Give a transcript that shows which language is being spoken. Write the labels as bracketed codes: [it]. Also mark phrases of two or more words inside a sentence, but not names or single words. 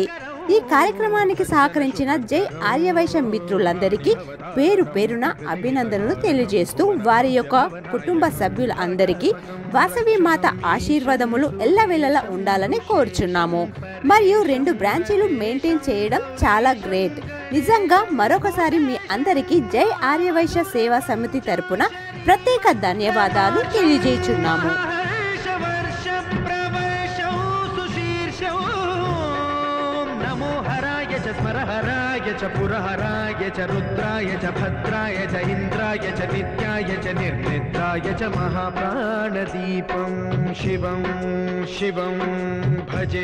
[te] ఈ కార్యక్రమానికి సహకరించిన జై ఆర్యవైశ్య మిత్రులందరికీ పేరు పేరున అభినందనలు తెలియజేస్తూ వారి యొక్క కుటుంబ సభ్యులందరికీ వాసవి మాత ఆశీర్వాదములు ఎల్లవేళలా ఉండాలని కోరుచున్నాము। మరియు 2 బ్రాంచీలు మెయింటైన్ చేయడం చాలా గ్రేట్। నిజంగా మరొకసారి మీ అందరికీ జై ఆర్యవైశ్య సేవా సమితి తరపున ప్రత్యేక ధన్యవాదాలు తెలియజేస్తున్నాము। [sa] स्मरहराय च पुरहराय च रुद्राय च भद्राय च इंद्राय च नित्याय च निर्निद्राय च महाप्राणदीपं शिवं शिवं भजे